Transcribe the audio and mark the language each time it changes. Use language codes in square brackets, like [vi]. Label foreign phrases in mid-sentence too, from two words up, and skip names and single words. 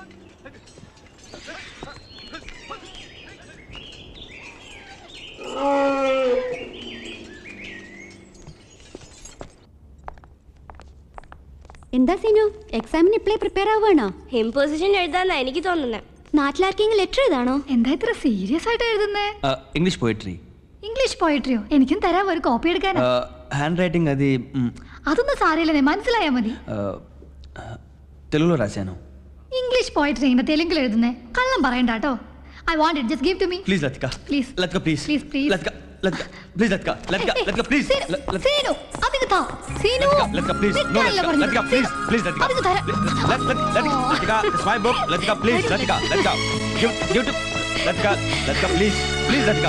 [ml] എന്താ സീനു, എക്സാമിന് ഇപ്പളേ പ്രിപ്പയർ ആവുകയാണോ? ഇമ്പോസിഷൻ എഴുതാന്നാ എനിക്ക് തോന്നുന്നത്. നാട്ടിലാർക്കെങ്കിലും ലെറ്റർ എഴുതാണോ? എന്താ ഇത്ര സീരിയസ് ആയിട്ട് എഴുതുന്നേ? [en] English poetry. English poetry? [ml] എനിക്കും തരാം, ഒരു കോപ്പി എടുക്കാനാ. [en] hand writing [te] అది [ml] അതൊന്നും സാരമില്ലെന്നേ, മനസ്സിലായാ മതി. [te] తెలుగులో రాశాను. [en] English poetry [ml] ഇങ്ങനെ തെലുങ്കിൽ എഴുതുന്നേ? കള്ളം പറയണ്ട കേട്ടോ. [en] I want it, just give to me. please Lathika. Please. Lathika please. Please, please. Lathika Lathika please Lathika. Lathika Lathika please. [ml] സീനു അതിക്ക് താ. സീനു [en] Lathika please. no Lathika please. please Lathika. [ml] അതിക്ക് തരാം. [en] Lathika it's my book. Lathika please. Lathika Lathika give to Lathika. Lathika please. please Lathika.